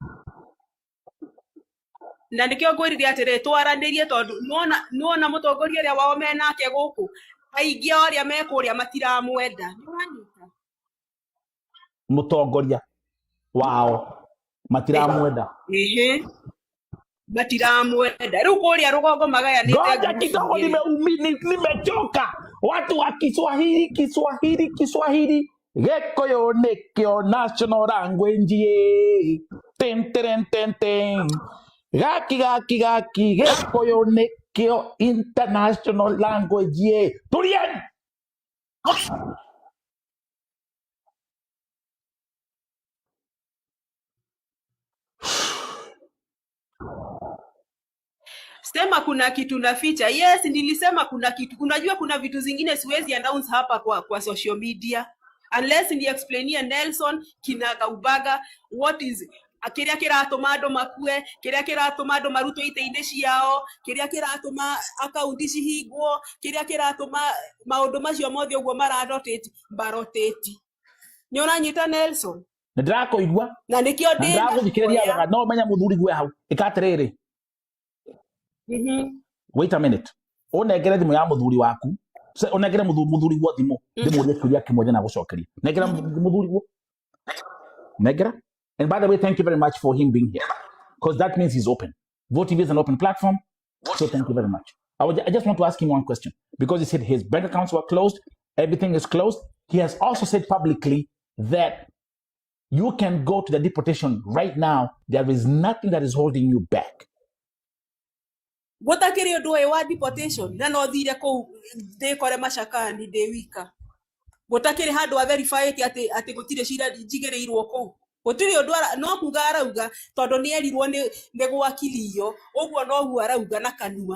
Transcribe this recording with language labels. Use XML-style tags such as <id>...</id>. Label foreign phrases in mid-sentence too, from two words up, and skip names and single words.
<ki>Na nĩkĩo ngwĩrire atĩrĩ twaranĩrie tondũ nuona mũtongoria ũrĩa wao menake gũkũ aingĩ arĩa mekũrĩa matiramwenda. Mũtongoria wao matiramwenda. Matiramwenda. Rĩu kũrĩa rũgongo magayanĩte.</ki> <sw>Ngoja kidogo, nimechoka. Watu wa Kiswahili.</sw> <ki>Gĩkũyũ nĩkĩo</ki> <en>national language. Ten.</en> <ki>Gaki Gĩkũyũ nĩkĩo</ki> <en>international language.</en> <ki>Turien!</ki> <sw>Sema kuna kitu naficha. Yes, nilisema kuna kitu. Unajua kuna vitu zingine siwezi announce hapa kwa</sw> <en>social media.</en> <ki>Unless</ki> <sw>ni explainia Nelson kinaga ubaga</sw> <en>what is</en> <ki>kĩrĩa kĩratũma andũ makue, kĩrĩa kĩratũma andũ marutwo ite-inĩ ciao, kĩrĩa kĩratũma akaunti cihingwo, kĩrĩa kĩratũma maũndũ macio mothe ũguo maroteti. Nĩ ũranyita Nelson? Ndĩrakũigua. Na nĩkĩo ndĩrathikĩrĩria wega no menya mũthuri gwe hau. Ĩkatirĩrĩ.</ki> <en>Wait a minute.</en> <ki>Unengere thimũ ya mũthuri waku. Unengere mũthuri gwo thimũ. Ndĩmũrie kĩũria kĩmwe na gũcokeria. Nengera mũthuri gwo. Nengera.</ki> <en>And by the way, thank you very much for him being here. Because that means he's open. Vote TV is an open platform. So thank you very much. I just want to ask him one question. Because he said his bank accounts were closed. Everything is closed. He has also said publicly that you can go to the deportation right now. There is nothing that is holding you back.</en> <ki>Gũtakĩrĩ ũndũ wa deportation na no thire kũu ndĩkore macakani ndĩ wika. Gũtakĩrĩ handũ a verify atĩ gũtirĩ cira njigĩrĩirwo kũu. Gũtirĩ ũndũ no kuga arauga tondũ nĩ erirwo nĩ gwakilio ũguo noguo arauga na kanua.</ki>